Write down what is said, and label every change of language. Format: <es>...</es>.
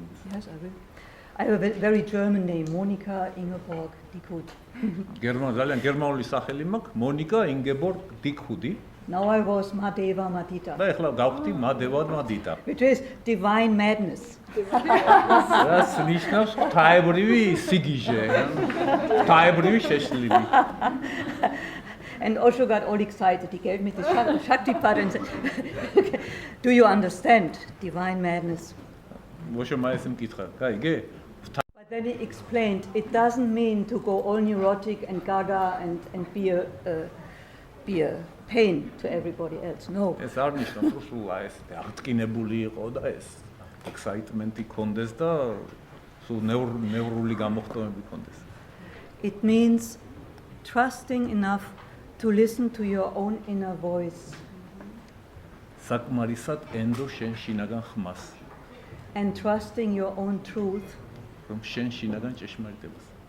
<en>Yes, I have a very German name, Monika Ingeborg Dickhut.</en> <ka>ძალიან გერმანული სახელი მაქვს, მონიკა ინგებორგ დიქუდი.</ka> <en>Now I was Deva Maditta.</en> <ka>და ეხლა გავხდი დევა მადიტა.</ka> <en>Which is divine madness.</en> <ka>რაც ნიშნავს ღვთაებრივი სიგიჟე, ღვთაებრივი შეშლილი.</ka> <en>And Osho got all excited. He gave me this Shaktipat and said, Do you understand divine madness?</en> <ka>ოშო მაესიმ კითხა, გაიგე?</ka> <en>But then he explained, it doesn't mean to go all neurotic and gaga and be a pain to everybody else. No.</en> <ka>ეს არ ნიშნავს, რომ სულ ეს აღტკინებული იყო და ეს excitement-ი კონდეს და სულ ნევრული გამოხტომები კონდეს.</ka> <en>It means trusting enough to listen to your own inner voice.</en> <ka>საკმარისად ენდო შენ შინაგან ხმას,</ka> <en>And trusting your own truth</en> <ka>რომ შენ შინაგან ჭეშმარიტებას</ka>